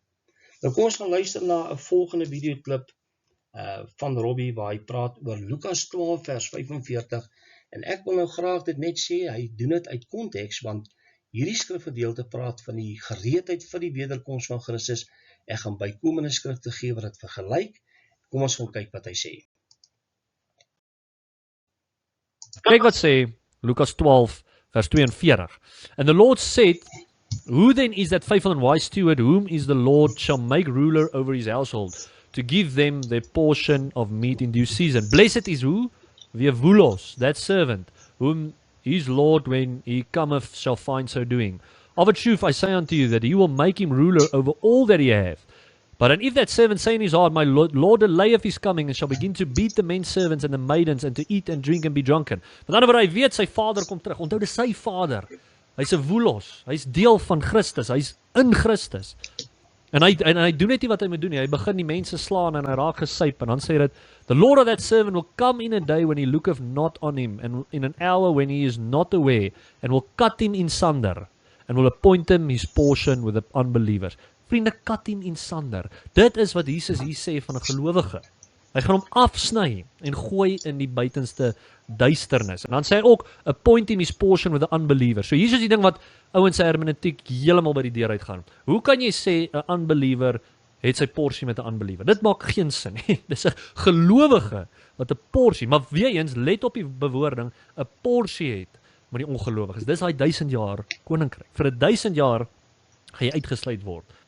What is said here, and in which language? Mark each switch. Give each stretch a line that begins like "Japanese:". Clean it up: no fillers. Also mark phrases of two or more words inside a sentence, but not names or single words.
Afrikaans: Nou kom ons gaan luister na 'n volgende videoklip van Robbie, waar hy praat oor Lukas 12 vers 45, en ek wil nou graag dit net sê, hy doen dit uit konteks, want hierdie skrifgedeelte praat van die gereedheid vir die wederkoms van Christus. Ek gaan bykomende skrifte gee wat dit vergelyk. Kom ons gaan kyk wat hy sê. Kyk wat sê Lukas 12 vers 42.
English: And the Lord said, who then is that faithful and wise steward, whom is the Lord shall make ruler over his household, to give them their portion of meat in due season? Blessed is who? Veulos, that servant, whom his Lord, when he cometh, shall find so doing. Of a truth I say unto you, that he will make him ruler over all that he hath. But and if that servant say in his heart, my Lord delayeth his coming, and shall begin to beat the men servants and the maidens, and to eat and drink and be drunken.
Afrikaans: Met ander woorde, hy weet sy vader kom terug. Onthou, dis sy vader. Hy's 'n veulos. Hy's deel van Christus. Hy's in Christus. En hy doen net nie wat hy moet doen nie. Hy begin die mense slaan en hy raak gesyp, en dan sê dit,
English: the Lord of that servant will come in a day when he looketh not on him, and in an hour when he is not aware, and will cut him in sunder, and will appoint him his portion with the unbelievers.
Afrikaans: Vriende,
English: cut him in sunder.
Afrikaans: Dit is wat Jesus hier sê van 'n gelowige. Hy gaan hom afsny en gooi in die buitenste duisternis. En dan sê hy ook,
English: appoint him his portion with the unbelievers.
Afrikaans: So hier is die ding wat ouens se hermeneutiek heeltemal by die deur uitgaan. Hoe kan jy sê 'n unbeliever het sy porsie met 'n unbeliever? Dit maak geen sin nie. Dis 'n gelowige wat 'n porsie, maar weer eens, let op die bewoording, 'n porsie het met die ongelowiges. Dis daai 1000 jaar koninkryk. Vir 'n 1000 jaar gaan jy uitgesluit word.